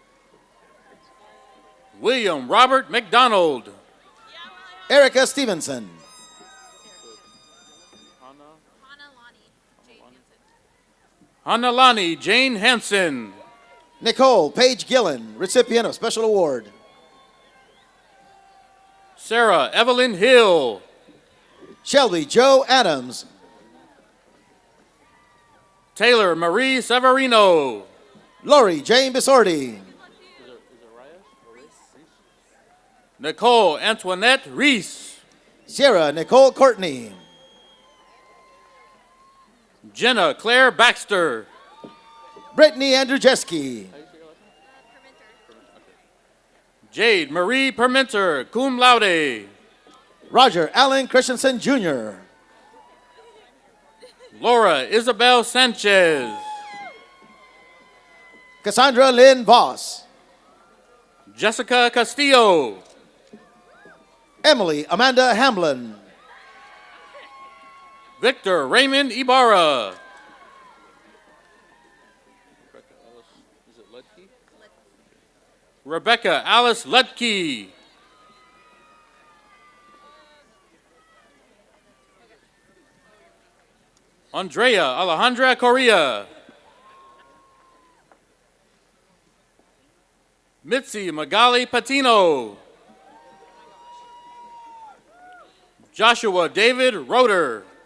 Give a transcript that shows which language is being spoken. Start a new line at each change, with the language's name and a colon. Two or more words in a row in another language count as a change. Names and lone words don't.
English: William Robert McDonald. Erica Stevenson. Hanalani Jane Hansen. Nicole Paige Gillen, recipient of special award. Sarah Evelyn Hill. Shelby Joe Adams. Taylor Marie Severino. Lori Jane Bisordi. Nicole Antoinette Reese. Sierra Nicole Courtney. Jenna Claire Baxter. Brittany Andrzejewski. Jade Marie Permenter,
Latin: cum laude.
English: Roger Allen Christensen Jr. Laura Isabel Sanchez. Cassandra Lynn Voss. Jessica Castillo. Emily Amanda Hamlin. Victor Raymond Ibarra. Rebecca Alice Lutke. Andrea Alejandra Correa. Mitzi Magali Patino. Joshua David Roeder.